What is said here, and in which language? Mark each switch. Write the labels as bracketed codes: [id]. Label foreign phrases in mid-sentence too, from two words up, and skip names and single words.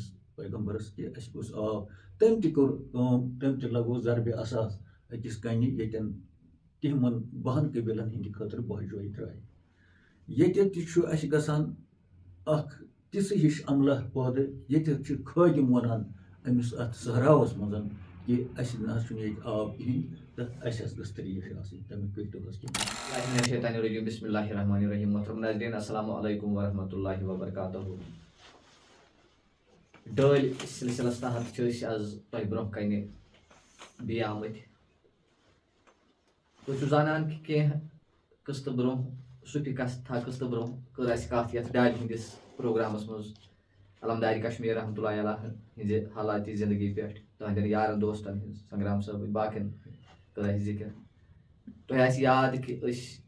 [ks] پیغمبرس کہِ اَسہِ گوٚژھ آب تٔمۍ تہِ کوٚر کٲم تٔمۍ تہِ لگوو ضربِ اساس أکِس کنہِ ییٚتٮ۪ن تِمن 12 قبیٖلن ہٕنٛدِ خٲطرٕ بہہِ جایہِ ترٛایہِ ییٚتہِ تہِ چھُ اَسہِ گژھان اکھ تِژھ ہِش عملہ پٲدٕ ییٚتٮ۪تھ چھِ خٲدِم وَنان أمِس اَتھ صحراوس منٛز کہِ اَسہِ نہ حظ چھُنہٕ ییٚتہِ آب کِہینۍ تہٕ اَسہِ حظ گٔژھ ترٛیش آسٕنۍ تَمیُک کٔرۍتو حظ کینٛہہ [ar] بسم اللہ الرحمن الرحیم [ur] محترم ناظرین [ar] السلام علیکم ورحمۃ اللہ وبرکاتہ [ks] ڈٲلۍ سلسلس تحت چھِ أسۍ آز تۄہہِ برونٛہہ کنہِ بیٚیہِ آمٕتۍ تُہۍ چھِو زانان کہِ کینٛہہ قٕسطہٕ برونٛہہ سُپِکستھا قٕسطہٕ برونٛہہ کٔر اَسہِ کتھ یتھ ڈالہِ ہٕنٛدِس پروگرامس منٛز علمدارِ کشمیٖر [ar] رحمتہ اللہ علیہ [ks] ہٕنٛزِ حالاتِ زندگی پٮ۪ٹھ تُہنٛدٮ۪ن یارن دوستن ہٕنٛز سنگرام صٲبٕنۍ باقین کٔر اَسہِ ذِکر تۄہہِ آسہِ یاد کہِ أسۍ